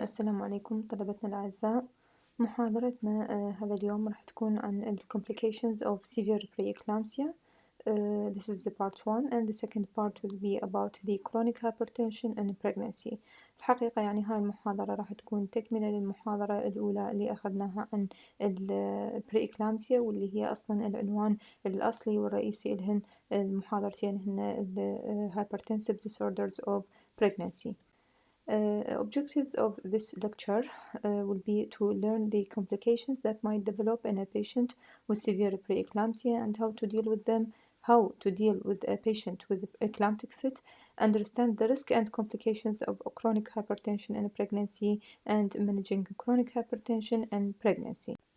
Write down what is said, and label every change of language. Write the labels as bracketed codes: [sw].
[ar] السلام عليكم طلبتنا الأعزاء. محاضرتنا هذا اليوم راح تكون عن ال [en] Complications of Severe Preeclampsia. This is the part 1 and the second part will be about the chronic hypertension and pregnancy. [ar] الحقيقة يعني هاي المحاضرة راح تكون تكملة للمحاضرة الأولى اللي أخذناها عن ال Preeclampsia، واللي هي أصلا العنوان الأصلي والرئيسي لهن المحاضرتين هن ال [en] Hypertensive Disorders of Pregnancy. Objectives of this lecture will be to learn the complications that might develop in a patient with severe preeclampsia and how to deal with them, how to deal with a patient with eclamptic fit, understand the risk and complications of chronic hypertension in pregnancy, and managing chronic hypertension and pregnancy.